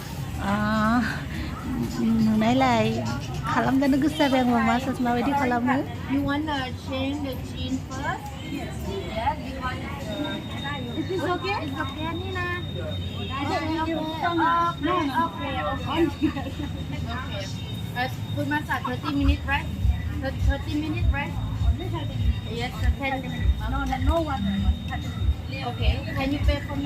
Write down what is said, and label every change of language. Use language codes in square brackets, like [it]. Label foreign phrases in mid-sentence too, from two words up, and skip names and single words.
[brx] नुनायलाय खालामजानो गोसो जाबाय आंबो मासाज माबायदि खालामो [en] It's okay? It's okay, Nina. Okay. Full massage, 30 minutes, right? 30 minutes, right? Yes, 10 minutes. No one. Okay. Can you pay for me?